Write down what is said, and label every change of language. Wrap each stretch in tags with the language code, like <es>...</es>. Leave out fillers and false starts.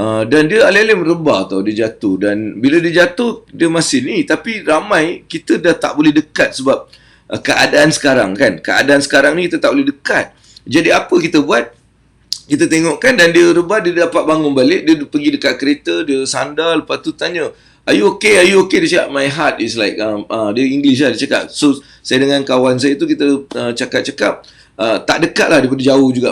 <ms>Dan dia alih-alih merebah tau, dia jatuh. Dan bila dia jatuh, dia masih ni. Tapi ramai, kita dah tak boleh dekat sebab keadaan sekarang kan. Keadaan sekarang ni kita tak boleh dekat. Jadi apa kita buat? Kita tengokkan dan dia rebah, dia dapat bangun balik. Dia pergi dekat kereta, dia sandal. Lepas tu tanya,</ms> <en>are you okay? Are you okay?</en> <ms>Dia cakap,</ms> <en>my heart is like,</en> <ms>dia English lah dia cakap. So saya dengan kawan saya tu, kita cakap-cakap. Tak dekat lah, daripada jauh juga.</ms>